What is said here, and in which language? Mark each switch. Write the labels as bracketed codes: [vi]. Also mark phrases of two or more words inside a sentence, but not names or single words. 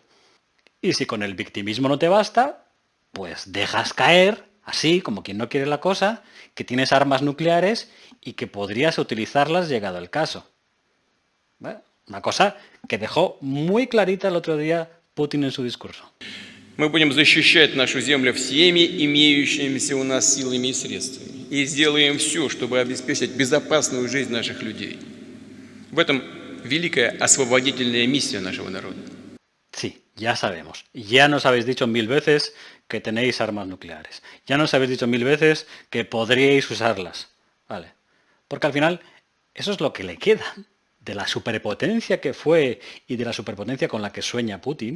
[es] Y si con el victimismo no te basta, pues dejas caer, así como quien no quiere la cosa, que tienes armas nucleares y que podrías utilizarlas llegado el caso. ¿Bueno? Una cosa que dejó muy clarita el otro día Putin en su discurso. [ru] Мы будем защищать нашу землю всеми имеющимися у нас силами и средствами. И сделаем все, чтобы обеспечить безопасную жизнь наших людей. В этом великая освободительная миссия нашего народа. [es] Sí, ya sabemos. Ya nos habéis dicho 1000 veces que tenéis armas nucleares. Ya nos habéis dicho 1000 veces que podríais usarlas. Vale. Porque al final, eso es lo que le queda de la superpotencia que fue y de la superpotencia con la que sueña Putin.